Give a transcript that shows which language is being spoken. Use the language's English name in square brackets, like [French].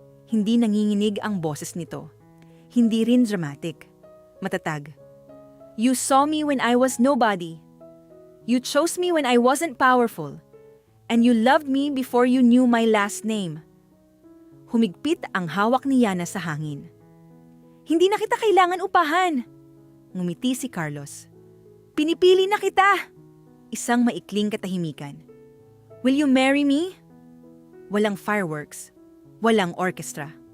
[Filipino] Hindi nanginginig ang boses nito. Hindi rin dramatic. Matatag. [English] You saw me when I was nobody. You chose me when I wasn't powerful. And you loved me before you knew my last name. [Filipino] Humigpit ang hawak ni Yana sa hangin. Hindi na kita kailangan upahan. Ngumiti si Carlos. Pinipili na kita. Isang maikling katahimikan. [English] Will you marry me? [Filipino] Walang fireworks. Walang orchestra.